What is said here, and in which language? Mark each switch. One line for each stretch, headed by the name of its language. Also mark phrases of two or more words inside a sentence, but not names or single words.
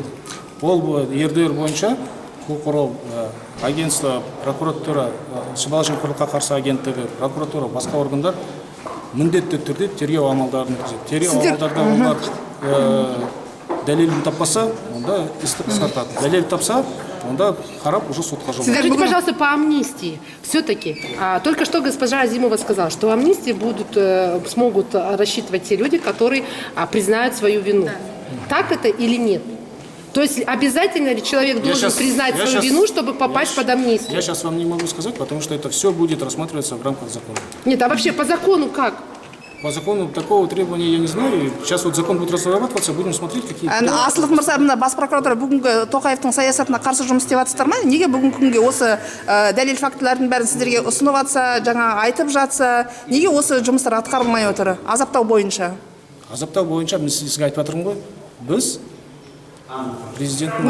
Kazakh: Ол ЕРДР бойынша құқық қорғау агентство, прокуратура, сыбайлас жемқорлыққа қарсы агенттігі, прокуратура, басқа органдар міндетті түрде тергеу амалдарын өткізеді. Тергеу амалдарда олар дәлелін таппаса, онда істі қысқартады. Дәлел тапса, онда харап уже сотқа жолдайды.
Russian: Скажите, пожалуйста, по амнистии. Все-таки, только что госпожа Азимова сказала, что амнистии смогут рассчитывать те люди, которые признают свою вину. Так это или нет? То есть обязательно ли человек должен признать свою вину, чтобы попасть под амнистию? Я сейчас вам не могу сказать, потому что это все будет рассматриваться в рамках закона. Нет, а вообще по закону как? По закону такого требования я не знаю. Сейчас вот закон будет разрабатываться, будем смотреть, какие...
Kazakh: Асылық мырза, мына бас прокуратура бүгінгі Тоқаевтың саясатына қарсы жұмыс істеп жатсыздар ма? Неге бүгінгі күнге осы дәлел фактілердің бәрін сіздерге ұсынып жатса, жаңа айтып жатса, неге осы жұмыстар атқарылмай отыр? Азаптау бойынша. Азаптау бойынша мен сізге айтып жатырмын ғой. Біз президенттің